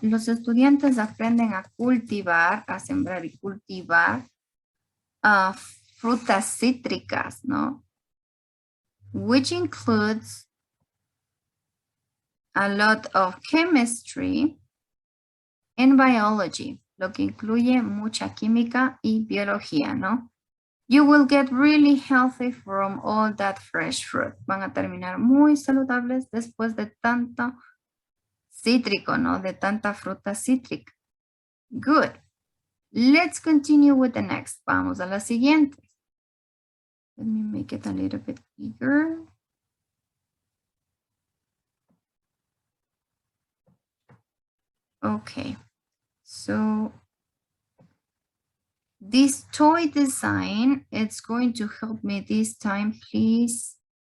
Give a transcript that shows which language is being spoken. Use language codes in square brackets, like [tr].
[es] Los estudiantes aprenden a cultivar, a sembrar y cultivar frutas cítricas, ¿no? [en] Which includes a lot of chemistry and biology, [es] lo que incluye mucha química y biología, ¿no? [en] You will get really healthy from all that fresh fruit. [es] Van a terminar muy saludables después de tanto cítrico, ¿no? De tanta fruta cítrica. Good. [en] Let's continue with the next. [es] Vamos a la siguiente. [en] Let me make it a little bit bigger. Okay. So this toy design, it's going to help me this time, please.